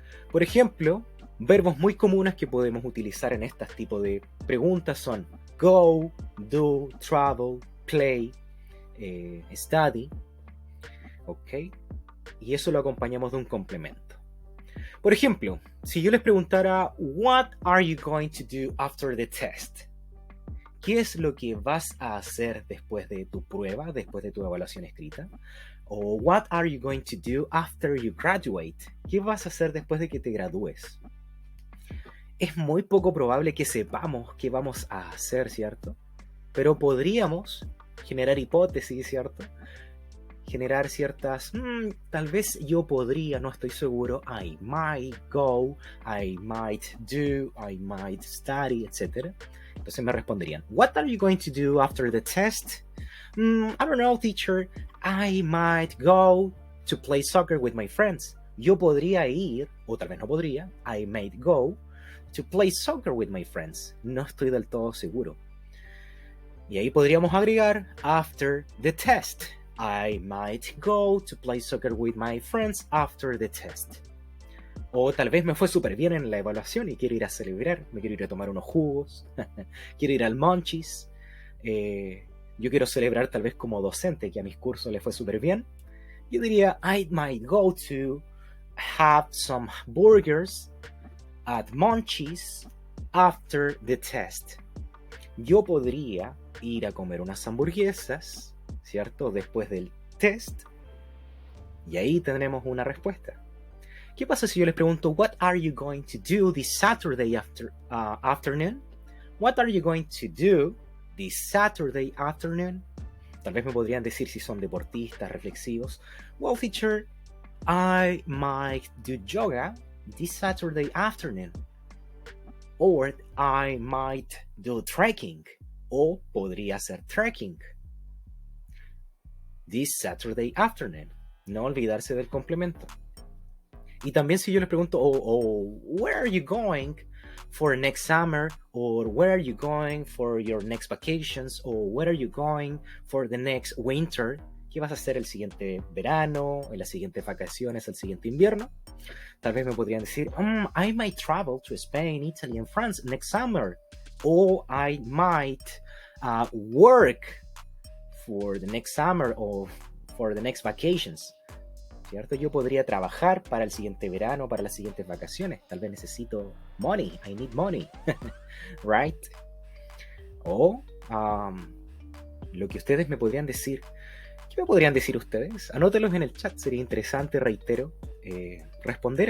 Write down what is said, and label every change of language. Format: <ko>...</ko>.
<es>Por ejemplo, verbos muy comunes que podemos utilizar en este tipo de preguntas son go, do, travel, play, study, ¿ok? Y eso lo acompañamos de un complemento. Por ejemplo, si yo les preguntara,</es> <en>what are you going to do after the test?</en> <es>¿Qué es lo que vas a hacer después de tu prueba, después de tu evaluación escrita?</es> <en>O what are you going to do after you graduate?</en> <es>¿Qué vas a hacer después de que te gradúes? Es muy poco probable que sepamos qué vamos a hacer, ¿cierto? Pero podríamos generar hipótesis, ¿cierto? Generar ciertas, tal vez yo podría, no estoy seguro,</es> <en>I might go, I might do, I might study,</en> <es>etc. Entonces me responderían,</es> <en>what are you going to do after the test? I don't know, teacher, I might go to play soccer with my friends.</en> <es>Yo podría ir, o tal vez no podría,</es> <en>I might go to play soccer with my friends.</en> <es>No estoy del todo seguro. Y ahí podríamos agregar,</es> <en>after the test. I might go to play soccer with my friends after the test.</en> <es>O tal vez me fue súper bien en la evaluación y quiero ir a celebrar, me quiero ir a tomar unos jugos, quiero ir al Munchies. Yo quiero celebrar tal vez como docente, que a mis cursos les fue súper bien. Yo diría,</es> <en>I might go to have some burgers at Munchies after the test.</en> <es>Yo podría ir a comer unas hamburguesas, ¿cierto? Después del test. Y ahí tendremos una respuesta. ¿Qué pasa si yo les pregunto,</es> <en>what are you going to do this Saturday afternoon? What are you going to do this Saturday afternoon?</en> <es>Tal vez me podrían decir si son deportistas, reflexivos.</es> <en>Well, teacher, I might do yoga this Saturday afternoon. Or I might do trekking.</en> <es>O podría hacer trekking</es> <en>this Saturday afternoon.</en> <es>No olvidarse del complemento. Y también si yo les pregunto,</es> <en>where are you going for next summer? Or where are you going for your next vacations? Or where are you going for the next winter?</en> <es>¿Qué vas a hacer el siguiente verano, en las siguientes vacaciones, el siguiente invierno? Tal vez me podrían decir,</es> <en>I might travel to Spain, Italy and France next summer. Or I might work for the next summer or for the next vacations.</en> <es>¿Cierto? Yo podría trabajar para el siguiente verano, para las siguientes vacaciones. Tal vez necesito</es> <en>money. I need money. Right?</en> <es>O lo que ustedes me podrían decir. ¿Qué me podrían decir ustedes? Anótelos en el chat. Sería interesante, reitero, responder.</es>